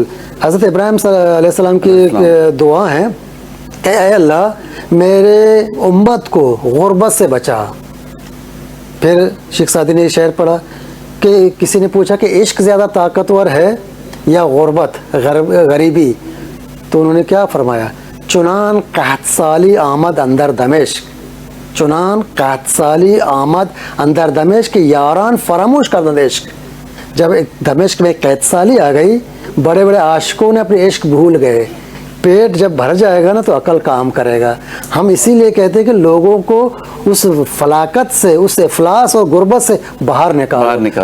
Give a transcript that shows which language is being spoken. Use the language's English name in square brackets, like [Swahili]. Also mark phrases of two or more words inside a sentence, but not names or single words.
[Urdu] حضرت ابراہیم علیہ السلام کی دعا ہے کہ اے اللہ میرے امت کو غربت سے بچا. پھر شیخ سعدی نے یہ شعر پڑھا کہ کسی نے پوچھا کہ عشق زیادہ طاقتور ہے یا غربت، غریبی؟ تو انہوں نے کیا فرمایا، [Persian] چنان قحط سالی آمد اندر دمشق، چنان قحط سالی آمد اندر دمشق یاران فراموش کر دمشق. [Urdu] جب دمشق میں قحط سالی آ گئی، بڑے بڑے عاشقوں نے اپنے عشق بھول گئے. پیٹ جب بھر جائے گا نا تو عقل کام کرے گا. ہم اسی لیے کہتے ہیں کہ لوگوں کو اس فلاکت سے، اس افلاس اور غربت سے باہر نکالو.